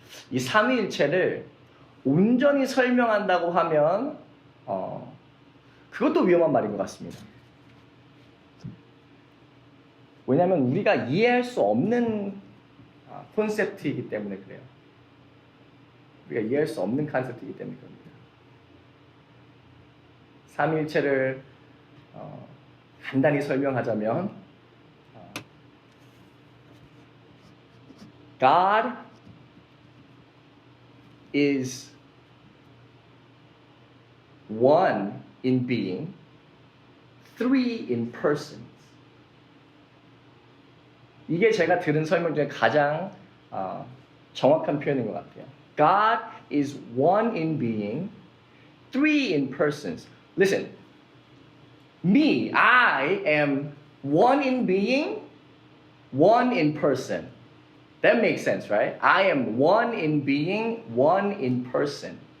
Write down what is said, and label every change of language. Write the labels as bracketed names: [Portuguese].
[Korean] 이 삼위일체를 온전히 설명한다고 하면 그것도 위험한 말인 것 같습니다. 왜냐하면 우리가 이해할 수 없는 콘셉트이기 때문에 그래요. 우리가 이해할 수 없는 컨셉트이기 때문에 그럽니다. 삼위일체를 간단히 설명하자면 [English] God is one in being, three in persons. [Korean] 이게 제가 들은 설명 중에 가장 정확한 표현인 것 같아요. [English] God is one in being, three in persons. Listen, me, I am one in being, one in person. That makes sense, right? I am one in being, one in person.